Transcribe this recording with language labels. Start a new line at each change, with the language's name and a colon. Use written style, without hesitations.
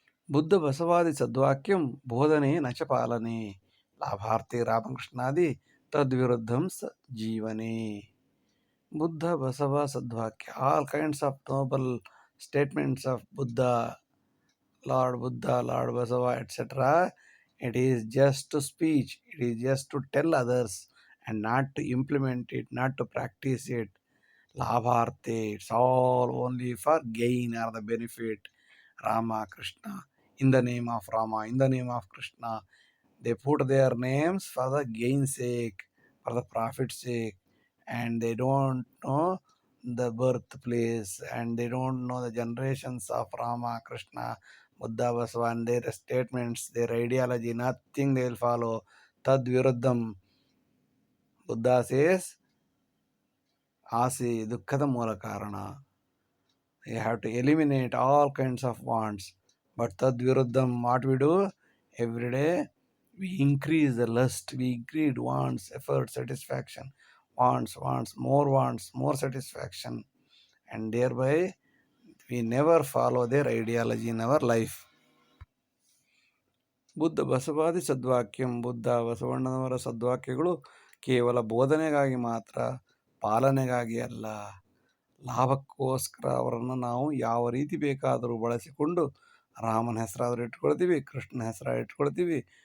Sanskrit: ಬುದ್ಧ ಬಸವಾದಿ ಸದ್ವಾಕ್ಯಂ ಬೋಧನೆ ನಚ ಪಾಲನೆ ಲಾಭಾರ್ಥಿ ರಾಮಕೃಷ್ಣಾದಿ ತದ್ವಿರುದ್ಧಂ ಜೀವನೆ.
English: ಬುದ್ಧ ಬಸವ ಸದ್ವಾಕ್ಯ, all kinds of noble statements of Buddha, Lord Buddha, Lord Basava, etc. It is just to speech, it is just to tell others and not to implement it, not to practice it. Labharte, it's all only for gain or the benefit. Rama, Krishna, in the name of Rama, in the name of Krishna, they put their names for the gain sake, for the profit sake, and they don't know the birthplace and they don't know the generations of Rama, Krishna, Buddha, Basava, and their statements, their ideology, nothing they will follow.
Sanskrit: Tad viruddham.
English: Buddha says,
Kannada: Ase dukkhada moola karana.
English: You have to eliminate all kinds of wants. But tad viruddham, what we do? Every day, we increase the lust, we increase wants, effort, satisfaction. Wants, more satisfaction. And thereby, we never follow their ideology in our life.
Kannada: Buddha ಬಸವಾದಿ ಸದ್ವಾಕ್ಯಂ, ಬುದ್ಧ ಬಸವಣ್ಣನವರ ಸದ್ವಾಕ್ಯಗಳು ಕೇವಲ ಬೋಧನೆಗಾಗಿ ಮಾತ್ರ, ಪಾಲನೆಗಾಗಿ ಅಲ್ಲ. ಲಾಭಕ್ಕೋಸ್ಕರ ಅವರನ್ನು ನಾವು ಯಾವ ರೀತಿ ಬೇಕಾದರೂ ಬಳಸಿಕೊಂಡು ರಾಮನ ಹೆಸರಾದರೂ ಇಟ್ಕೊಳ್ತೀವಿ, ಕೃಷ್ಣನ ಹೆಸರು ಇಟ್ಕೊಳ್ತೀವಿ.